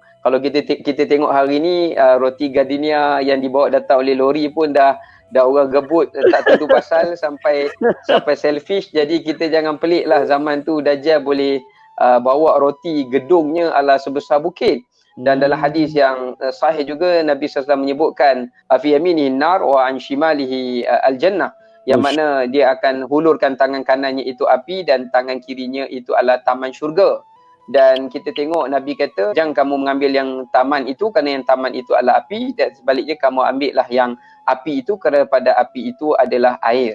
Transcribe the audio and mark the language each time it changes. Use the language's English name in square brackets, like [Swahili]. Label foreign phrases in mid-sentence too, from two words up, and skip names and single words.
[Malay] Kalau kita tengok hari ni roti gardenia yang dibawa datang oleh lori pun dah orang gebut tak tentu pasal sampai selfish. Jadi kita jangan pelik lah zaman tu Dajjal boleh bawa roti gedungnya ala sebesar bukit. Dan dalam hadis yang sahih juga Nabi SAW menyebutkan [Arabic] في يمينه نار وعن شماله الجنة, [Malay] yang mana dia akan hulurkan tangan kanannya itu api dan tangan kirinya itu adalah taman syurga. Dan kita tengok Nabi kata jangan kamu mengambil yang taman itu kerana yang taman itu adalah api, dan sebaliknya kamu ambillah yang api itu kerana pada api itu adalah air.